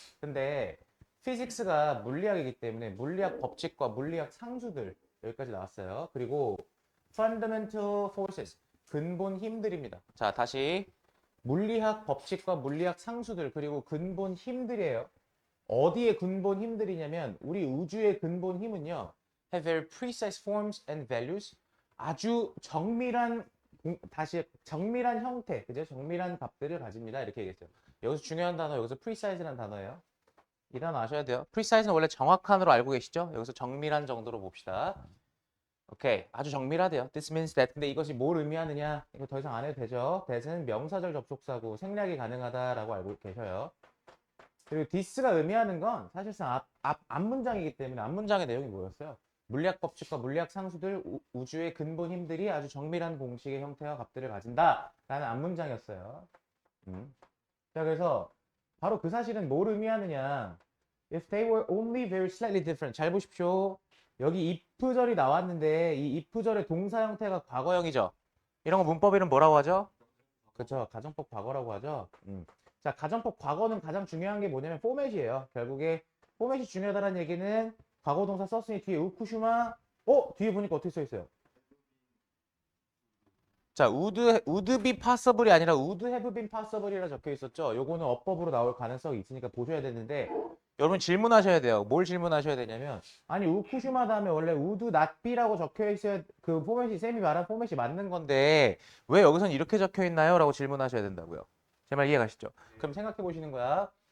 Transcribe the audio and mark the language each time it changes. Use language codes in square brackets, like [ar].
[ko] 근데 피직스가 물리학이기 때문에 물리학 법칙과 물리학 상수들 여기까지 나왔어요. 그리고 [en] fundamental forces [ko] 근본 힘들입니다. 자, 다시 물리학 법칙과 물리학 상수들 그리고 근본 힘들이에요. 어디에 근본 힘들이냐면 우리 우주의 근본 힘은요. [en] have very precise forms and values. [ko] 아주 정밀한 다시 정밀한 형태, 그죠? 정밀한 값들을 가집니다. 이렇게 얘기했어요. 여기서 중요한 단어 여기서 precise라는 단어예요. 이 단어 아셔야 돼요. precise는 원래 정확한으로 알고 계시죠? 여기서 정밀한 정도로 봅시다. 오케이. 아주 정밀하대요. [en] This means that. [ko] 근데 이것이 뭘 의미하느냐? 이거 더 이상 안 해도 되죠? that은 명사절 접속사고 생략이 가능하다라고 알고 계셔요. 그리고 this가 의미하는 건 사실상 앞문장이기 때문에 앞문장의 내용이 뭐였어요? 물리학 법칙과 물리학 상수들 우주의 근본 힘들이 아주 정밀한 공식의 형태와 값들을 가진다 라는 앞문장이었어요. 자, 그래서 바로 그 사실은 뭘 의미하느냐? [en] If they were only very slightly different. [ko] 잘 보십시오. 여기 if절이 나왔는데 이 if절의 동사 형태가 과거형이죠. 이런 거 문법 이름 뭐라고 하죠? 그렇죠. 가정법 과거라고 하죠. 자, 가정법 과거는 가장 중요한 게 뭐냐면 포맷이에요. 결국에 포맷이 중요하다는 얘기는 과거 동사 썼으니 뒤에 우쿠슈마 뒤에 보니까 어떻게 써 있어요? 자, [en] would be possible [ko] 이 아니라 [en] would have been possible [ko] 이라 적혀 있었죠. 요거는 어법으로 나올 가능성이 있으니까 보셔야 되는데 여러분 질문하셔야 돼요. 뭘 질문하셔야 되냐면 아니 우쿠슈마 다음에 원래 [en] would not be [ko] 라고 적혀 있어야 그 포맷이 쌤이 말한 포맷이 맞는 건데 왜 여기선 이렇게 적혀 있나요? 라고 질문하셔야 된다고요. 제 말 이해가시죠? 그럼 생각해 보시는 거야.